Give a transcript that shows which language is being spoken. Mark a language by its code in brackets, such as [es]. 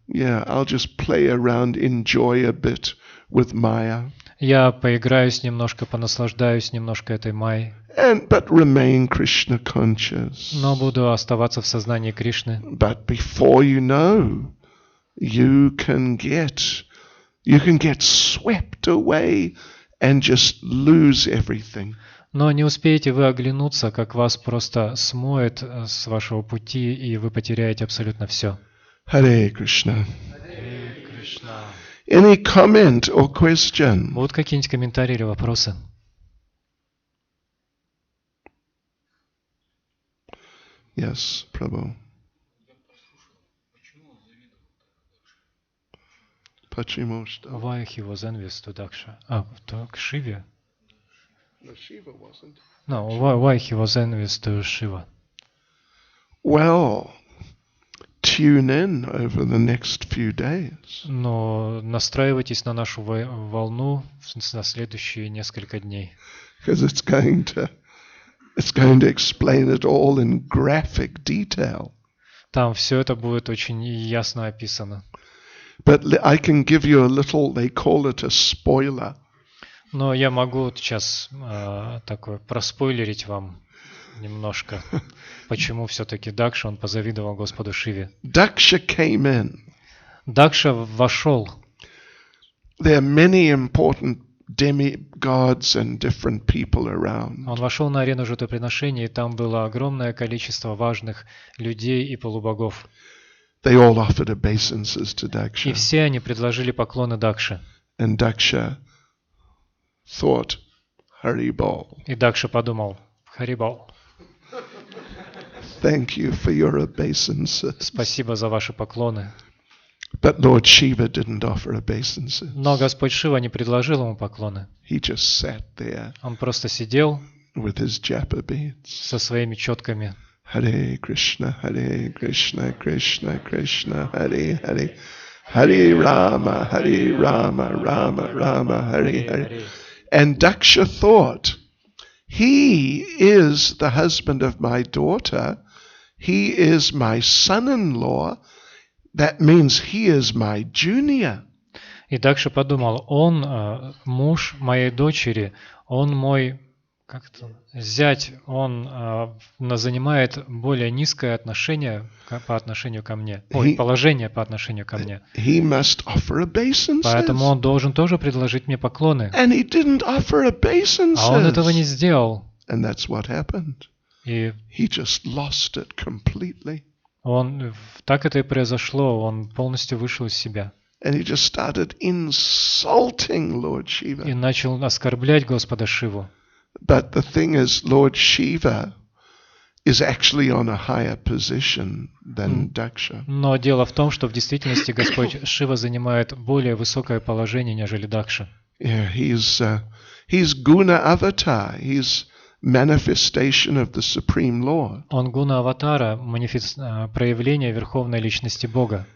[en] Yeah, I'll just play around, enjoy a bit with Maya. [ru] Я поиграюсь немножко, понаслаждаюсь немножко этой Майей. [en] But remain Krishna conscious. [ru] Но буду оставаться в сознании Кришны. [en] But before you know, you can get swept away and just lose everything. [ru] Но не успеете вы оглянуться, как вас просто смоет с вашего пути, и вы потеряете абсолютно все. [sa] Hare Krishna. [ru] Харе Кришна. [en] Any comment or question? [ru] Будут какие-нибудь комментарии или вопросы? [en] Yes, Prabhu. [ru] Почему что? [en] Why he was envious to Daksha? To Shiva? No, Shiva wasn't. No, why he was envious to Shiva? Well, tune in over the next few days. [ru] Но настраивайтесь на нашу волну на следующие несколько дней. [en] Because it's going to explain it all in graphic detail. [ru] Там все это будет очень ясно описано. [en] But I can give you a little, they call it a spoiler. [ru] Но я могу сейчас такое проспойлерить вам немножко, почему все-таки Дакша, он позавидовал Господу Шиве. [en] Daksha came in. [ru] Дакша вошел. [en] There are many important demigods and different people around. [ru] Он вошел на арену жертвоприношения, и там было огромное количество важных людей и полубогов. [en] They all offered obeisances to [ru] И [en] Daksha. [ru] все они предложили поклоны Дакше. [en] And Daksha thought, Haribol, [ru] И Дакша подумал: Харибол, [en] thank you for your obeisances. [ru] спасибо за ваши поклоны. [en] But Lord Shiva didn't offer obeisances. [ru] Но Господь Шива не предложил ему поклоны. [en] He just sat there [ru] Он просто сидел [en] with his japa beads. [ru] со своими четками. [sa] Hare Krishna, Krishna Krishna, Hare Hare. Hare Rama, Rama Rama, Hare Hare. [en] And Daksha thought, he is the husband of my daughter. He is my son-in-law. That means he is my junior. [ru] И Дакша подумал: он муж моей дочери, он мой зять, он занимает более низкое отношение по отношению ко мне, положение по отношению ко мне. [en] He must offer obeisances. [ru] Поэтому он должен тоже предложить мне поклоны. [en] And he didn't offer obeisances. [ru] А он этого не сделал. [en] And that's what happened. [ru] И [en] He just lost it completely. [ru] так это и произошло, он полностью вышел из себя. [en] And he just started insulting Lord [ru] И [en] Shiva. [ru] начал оскорблять Господа Шиву. [en] But the thing is, Lord Shiva is actually on a higher position than Daksha. [ru] Но дело в том, что в действительности Господь Шива занимает более высокое положение, нежели Дакша. [en] Yeah, he's Guna Avatar. He's manifestation of the Supreme Lord. [ru] Он гуна аватара, проявление верховной личности Бога.